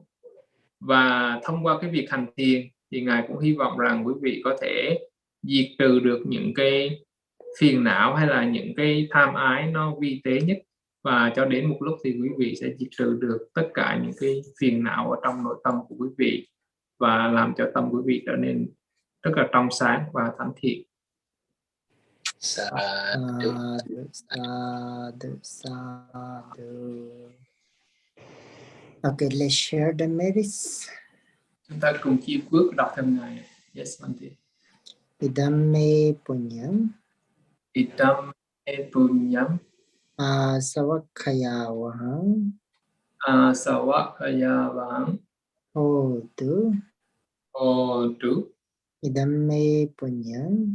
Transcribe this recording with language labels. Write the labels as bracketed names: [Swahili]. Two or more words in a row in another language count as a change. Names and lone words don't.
[Vietnamese] Và thông qua cái việc hành thiền thì Ngài cũng hy vọng rằng quý vị có thể diệt trừ được những cái phiền não hay là những cái tham ái nó vi tế nhất, và cho đến một lúc thì quý vị sẽ diệt trừ được tất cả những cái phiền não ở trong nội tâm của quý vị và làm cho tâm quý vị trở nên rất là trong sáng và thánh thiện. [Pali] Sadhu, sadhu. [English] Okay, let's share the merits. [Vietnamese] Chúng ta cùng chia phước đọc theo Ngài. [English] Yes, Bhante. [Pali] Idamme punyam. Idamme punyam. Savakkayavaham. Savakkayavaham. Hotu. Hotu. Idamme punyam.